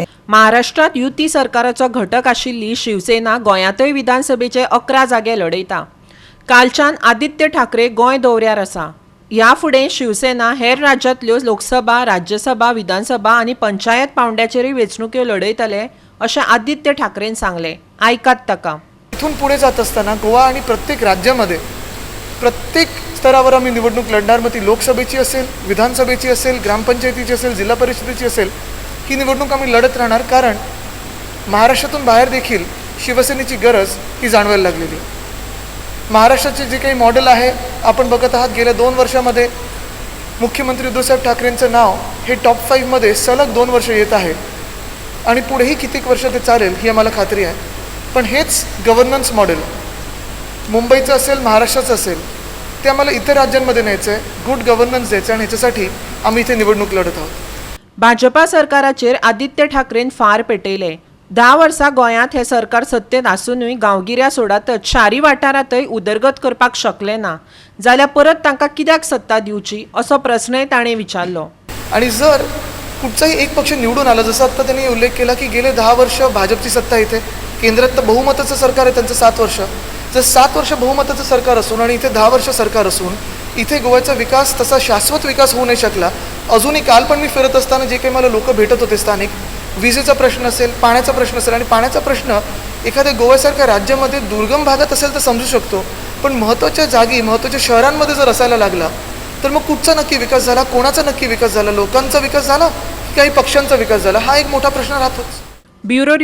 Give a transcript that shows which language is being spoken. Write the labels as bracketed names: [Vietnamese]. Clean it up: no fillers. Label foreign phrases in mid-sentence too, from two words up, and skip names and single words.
[Konkani] महाराष्ट्रात युती सरकाराचो घटक आशिल्ली शिवसेना गोंयांतय विधानसभेचे 11 जागे लढयता। कालच्यान आदित्य ठाकरे गोंय दौऱ्यार आसा। ह्या फुडें शिवसेना हेर राज्यांतल्यो लोकसभा, राज्यसभा, विधानसभा आनी पंचायत पावंड्याचेरय वेंचणुको लढयतले, अशें आदित्य ठाकरेन सांगले। आयकात ताका। [Marathi] इथून पुढे जात असताना गोवा आणि प्रत्येक राज्यामध्ये प्रत्येक स्तरावर आम्ही निवडणूक लढणार। मग ती लोकसभेची असेल, विधानसभेची असेल, ग्रामपंचायतीची असेल, जिल्हा परिषदेची असेल, ही निवडणूक आम्ही लढत राहणार। कारण महाराष्ट्रातून बाहेर देखील शिवसेनेची गरज ही जाणवायला लागलेली आहे। महाराष्ट्राचे जे काही मॉडेल आहे आपण बघत आहात, गेल्या 2 वर्षामध्ये मुख्यमंत्री उद्धवसाहेब ठाकरेंचं नाव हे टॉप 5 मध्ये सलग 2 वर्ष येत आहे आणि पुढेही कितीक वर्ष ते चालेल ही आम्हाला खात्री आहे। पण हेच [English] governance model [Marathi] मुंबईचं असेल, महाराष्ट्राचं असेल, ते आम्हाला इतर राज्यांमध्ये न्यायचं आहे, [English] good governance [Marathi] द्यायचं आणि ह्याच्यासाठी आम्ही इथे निवडणूक लढत आहोत। [Konkani] भाजपा सरकाराचेर आदित्य ठाकरेन फार पेटयले। 10 वर्सां गोंयांत हे सरकार सत्तेत आसूनय गांवगिऱ्या सोडातच शारी वाठारांतय उदरगत करपाक शकले ना, जाल्यार परत तांकां कित्याक सत्ता दिवची, असो प्रस्नय ताणें विचारलो। [Marathi] आणि जर कुठचाही एक पक्ष निवडून आला, जसं आता त्यांनी उल्लेख केला की गेले 10 वर्ष भाजपची सत्ता इथे, केंद्रात तर बहुमताचं सरकार आहे त्यांचं 7 वर्ष। जर 7 वर्ष बहुमताचं सरकार असून आणि इथे 10 वर्ष सरकार असून इथे गोव्याचा विकास तसा शाश्वत विकास होऊ नाही शकला। अजूनही काल पण मी फिरत असताना जे काही मला लोक भेटत होते स्थानिक, विजेचा प्रश्न असेल, पाण्याचा प्रश्न असेल, आणि पाण्याचा प्रश्न एखाद्या गोव्यासारख्या राज्यामध्ये दुर्गम भागात असेल तर समजू शकतो, पण महत्त्वाच्या जागी, महत्त्वाच्या शहरांमध्ये जर असायला लागला तर मग कुठचा नक्की विकास झाला, कोणाचा नक्की विकास झाला, लोकांचा विकास झाला की काही पक्षांचा विकास झाला, हा एक मोठा प्रश्न राहतोच।